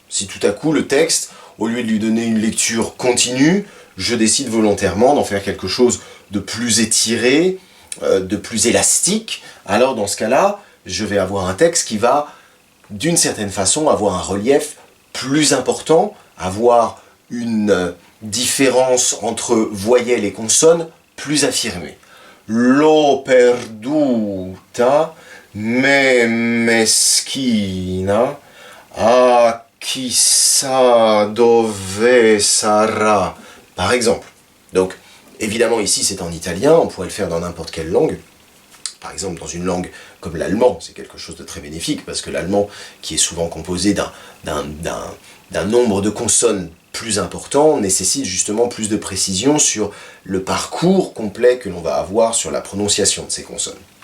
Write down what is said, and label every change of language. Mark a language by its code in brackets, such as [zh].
[fr] Si tout à coup le texte, au lieu de lui donner une lecture continue, je décide volontairement d'en faire quelque chose de plus étiré, de plus élastique, alors dans ce cas-là, je vais avoir un texte qui va, d'une certaine façon, avoir un relief plus important, avoir une différence entre voyelles et consonnes plus affirmée. [it] L'ho perduta me meschina, a chissà dove sarà. [fr] Par exemple. Donc, évidemment, ici, c'est en italien, on pourrait le faire dans n'importe quelle langue. Par exemple, dans une langue comme l'allemand, c'est quelque chose de très bénéfique, parce que l'allemand, qui est souvent composé d'un nombre de consonnes plus important, nécessite justement plus de précision sur le parcours complet que l'on va avoir sur la prononciation de ces consonnes.